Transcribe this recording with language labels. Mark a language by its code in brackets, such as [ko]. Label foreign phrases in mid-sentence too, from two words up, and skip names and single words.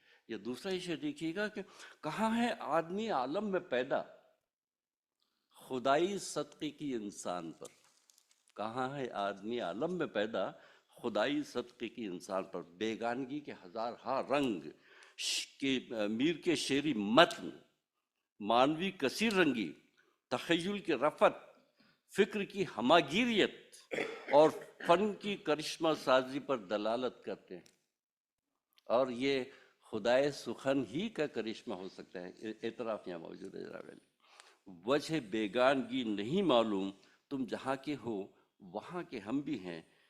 [ur] یہ دوسرا ہی شعر دیکھیے گا کہ کہاں ہے آدمی عالم میں پیدا خدائی صدقے کی انسان پر، کہاں ہے آدمی عالم میں پیدا خدائی صدقے کی انسان پر۔ بیگانگی کے ہزار ہاں رنگ کے میر کے شعری متن، معنوی کثیر رنگی، تخیل کی رفت، فکر کی ہماگیریت اور فن کی کرشمہ سازی پر دلالت کرتے ہیں، اور یہ خدائے سخن ہی کا کرشمہ ہو سکتا ہے۔ اعتراف یہاں موجود ہے جناب علی۔ وجہ بیگانگی نہیں معلوم، تم جہاں کے ہو وہاں کے ہم بھی ہیں۔